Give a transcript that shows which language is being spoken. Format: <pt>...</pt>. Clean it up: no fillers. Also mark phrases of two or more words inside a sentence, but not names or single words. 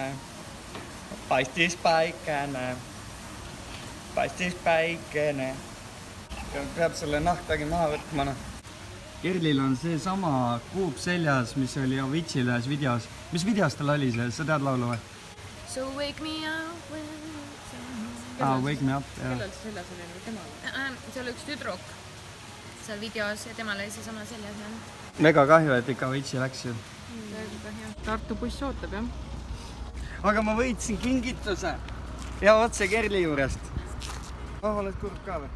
<et>Paistis päikene. Paistis päikene. Peab selle nahktagi maha võtma, noh. Kerlil on see sama kuup seljas, mis oli Avicii ühes videos. Mis videos tal oli see? Sa tead laulu või?</et> <en>So wake me up when Wake me up,</en> <et>jah. Kellel see seljas oli nagu temal? see oli üks tüdruk seal videos ja temal oli seesama seljas. Mega kahju, et ikka Avicii läks ju. Tartu buss ootab, jah? Aga ma võitsin kingituse. Ja otse Kerli juurest. Oled kurb ka või?</et>